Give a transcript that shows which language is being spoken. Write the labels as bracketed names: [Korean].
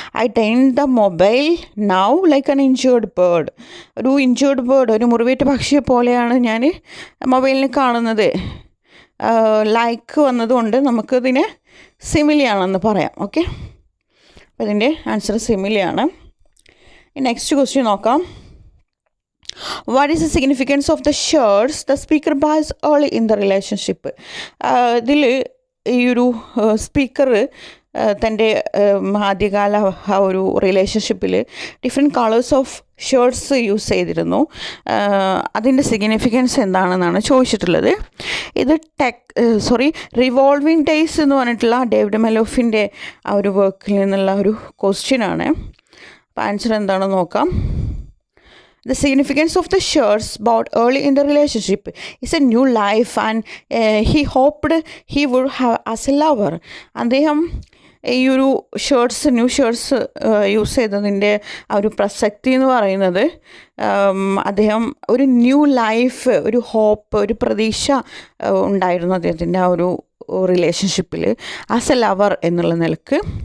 [English] I ten the mobile now like an injured bird. [Malayalam] ഒരു injured bird, ഒരു മുറിവേറ്റ പക്ഷിയെ പോലെയാണ് ഞാൻ മൊബൈലിൽ കാണുന്നത്. ലൈക്ക് വന്നതുകൊണ്ട് നമുക്കതിനെ സിമിലിയാണെന്ന് പറയാം. ഓക്കെ, അപ്പോൾ ഇതിൻ്റെ ആൻസർ സിമിലിയാണ്. നെക്സ്റ്റ് ക്വസ്റ്റ്യൻ നോക്കാം. [English] What is the significance of the shares the speaker buys early in the relationship? [Malayalam] ഇതിൽ ഈ ഒരു സ്പീക്കർ തൻ്റെ ആദ്യകാല ആ ഒരു റിലേഷൻഷിപ്പിൽ different colours of shirts use ചെയ്തിരുന്നു. അതിൻ്റെ സിഗ്നിഫിക്കൻസ് എന്താണെന്നാണ് ചോദിച്ചിട്ടുള്ളത്. ഇത് റിവോൾവിംഗ് ഡേയ്സ് എന്ന് പറഞ്ഞിട്ടുള്ള ഡേവിഡ് മെലോഫിൻ്റെ ആ ഒരു വർക്കിൽ നിന്നുള്ള ഒരു ക്വസ്റ്റ്യനാണ്. അപ്പോൾ ആൻസർ എന്താണെന്ന് നോക്കാം. [English] The significance of the shirts bought early in the relationship is a new life and he hoped he would have as a lover. [Malayalam] അദ്ദേഹം ഈ ഒരു ന്യൂ ഷർട്ട്സ് യൂസ് ചെയ്തതിൻ്റെ ആ ഒരു പ്രസക്തി എന്ന് പറയുന്നത് അദ്ദേഹം ഒരു ന്യൂ ലൈഫ്, ഒരു ഹോപ്പ്, ഒരു പ്രതീക്ഷ ഉണ്ടായിരുന്നു അദ്ദേഹത്തിൻ്റെ ആ ഒരു റിലേഷൻഷിപ്പിൽ ആസ് എ ലവർ എന്നുള്ള നിലക്ക്.